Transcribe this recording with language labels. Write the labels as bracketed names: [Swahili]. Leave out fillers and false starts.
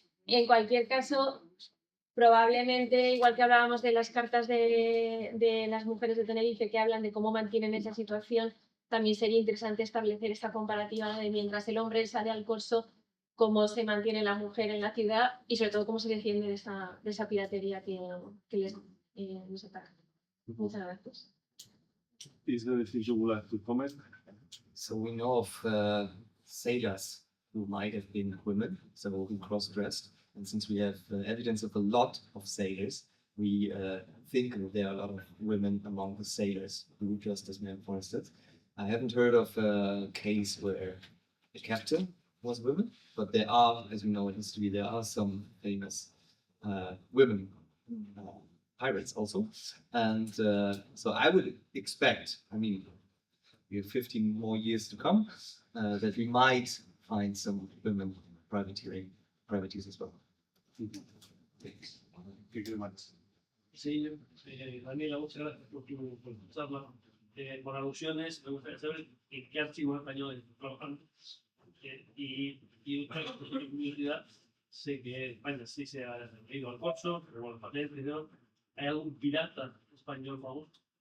[Spanish] En cualquier caso, probablemente, igual que hablábamos de las cartas de las mujeres de Tenerife que hablan de cómo mantienen esa situación, también sería interesante establecer esta comparativa de mientras el hombre sale al corso, cómo se mantiene la mujer en la ciudad y sobre todo cómo se defiende de esa piratería que les ataca. Muchas gracias. [English] Is there anything you would like to comment? So we know of sailors who might have been women, so who cross-dressed. And since we have evidence of a lot of sailors, we think that there are a lot of women among the sailors who dressed as men, for instance. I haven't heard of a case where a captain was a woman, but there are, as we know in history, there are some famous women pirates also. And so I would expect, I mean, we have 15 more years to come, that we might find some women privateers as well. Thank you very much. [Spanish] Sí, Daniela, muchas gracias por tu charla. Por alusiones, me gustaría saber en qué archivo español estás trabajando. Y otra curiosidad, sé que en España sí se ha ido al corso, pero bueno, papel, pero ¿hay algún pirata español famoso?